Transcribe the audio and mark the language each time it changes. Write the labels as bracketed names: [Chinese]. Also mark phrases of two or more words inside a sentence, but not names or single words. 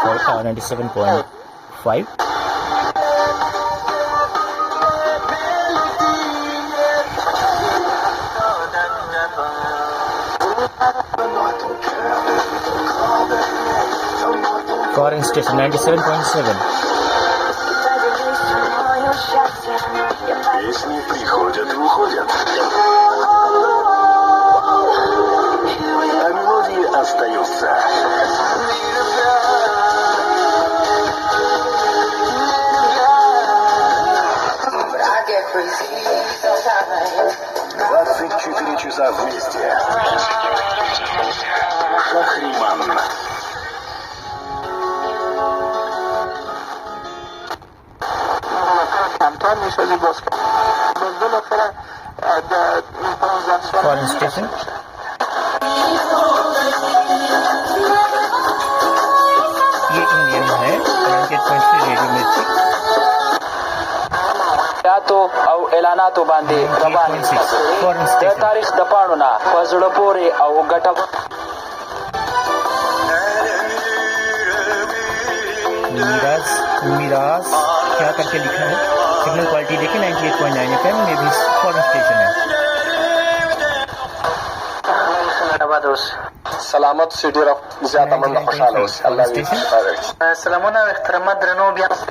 [English] 97.5 foreign station. 97.7 [Russian] Песни приходят и уходят, а мелодии остаются. «24 часа вместе». Шахриман. [English] foreign station. [Hindi] ये इंडियन है। 98.3 रेडियो मिर्ची। [Pashto] تو او اعلاناتو باندې روان دي د تاریخ د پاڼونه په زړه پورې او ګټه [Hindi] मिराज क्या करके लिखा है। [English] signal quality [Hindi] देखिए 98.9 FM में भी [English] foreign station [Hindi] है। [Pashto] سلامت سي ډیر زیاته مننه خوشاله اوسئ الله دې سلامونه او احترامات درنو بیا